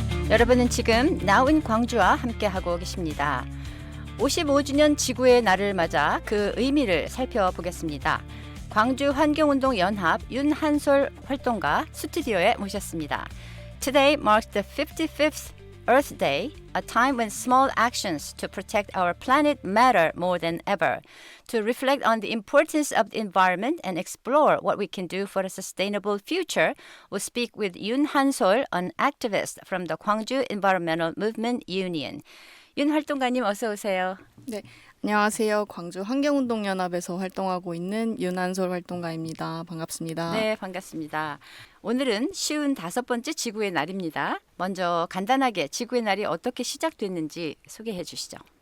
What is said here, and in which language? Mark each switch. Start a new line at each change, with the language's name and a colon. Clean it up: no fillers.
Korean: 여러분은 지금 나운 광주와 함께하고 계십니다. 55주년 지구의 날을 맞아 그 의미를 살펴보겠습니다. 광주 환경운동연합 윤한솔 활동가 스튜디오에 모셨습니다.
English: Today marks the 55th Earth Day, a time when small actions to protect our planet matter more than ever. To reflect on the importance of the environment and explore what we can do for a sustainable future, we'll speak with Yoon Han-sol, an activist from the Gwangju Environmental Movement Union.
Korean: 윤 활동가님 어서 오세요. 네, 안녕하세요. 광주 환경운동연합에서 활동하고 있는 윤한솔 활동가입니다. 반갑습니다. 네, 반갑습니다. 오늘은 55번째 지구의 날입니다. 먼저 간단하게 지구의 날이 어떻게 시작됐는지 소개해 주시죠.